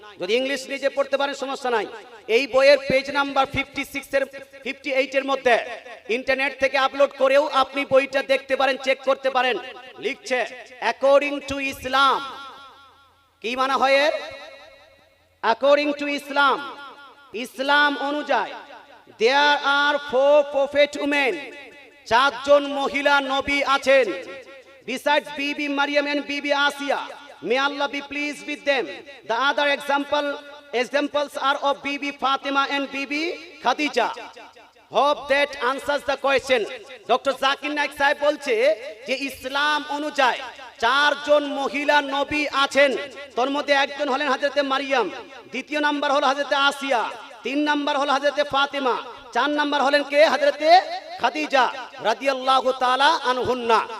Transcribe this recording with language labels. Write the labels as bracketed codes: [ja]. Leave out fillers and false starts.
[bn] যদি ইংলিশ নিজে পড়তে পারেন সমস্যা নাই। এই বইয়ের পেজ নাম্বার 56 এর 58 এর মধ্যে ইন্টারনেট থেকে আপলোড করেও আপনি বইটা দেখতে পারেন, চেক করতে পারেন। লিখছে [en] According to Islam. [bn] কি মানা হয় এর? [en] according to Islam, [bn] ইসলাম অনুযায়ী [en] there are 4 prophet women, [bn] 4 জন মহিলা নবী আছেন। [en] Besides Bibi Maryam and Bibi Asiya, may Allah be pleased with them. The other examples are of Bibi Fatima and Bibi Khadija. Hope that answers the question. [bn] Doctor Zakir Naik সাহেব বলছে যে ইসলাম অনুযায়ী 4 জন মহিলা নবী আছেন, তার মধ্যে একজন হলেন হযরতে মারিয়াম, দ্বিতীয় নাম্বার হলো হযরতে আসিয়া, 3 নাম্বার হলো হযরতে ফাতিমা, 4 নাম্বার হলেন কে? হযরতে খাদিজা রাদিয়াল্লাহু তাআলা আনহুন্না।